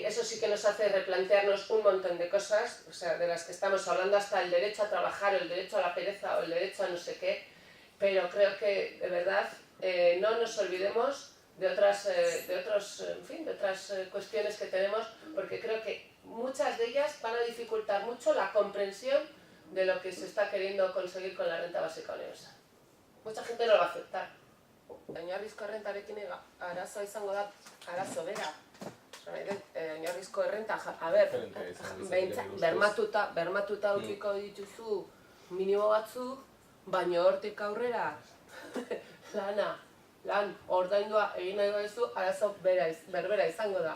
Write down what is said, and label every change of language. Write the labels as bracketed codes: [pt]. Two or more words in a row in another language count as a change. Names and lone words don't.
[es] eso sí que nos hace replantearnos un montón de cosas, o sea, de las que estamos hablando, hasta el derecho a trabajar, o el derecho a la pereza o el derecho a no sé qué, pero creo que de verdad no nos olvidemos de otras cuestiones que tenemos, porque creo que muchas de ellas van a dificultar mucho la comprensión de lo que se está queriendo conseguir con la renta básica universal. Mucha gente no lo va a aceptar. [eu] Oinarrizko errentarekin arazoa izango da, arazo bera. Oinarrizko errenta, a ber, bermatuta ukiko dituzu minimo batzu, baina hortik aurrera lan ordaindua egin nahi baduzu, arazo berbera izango da.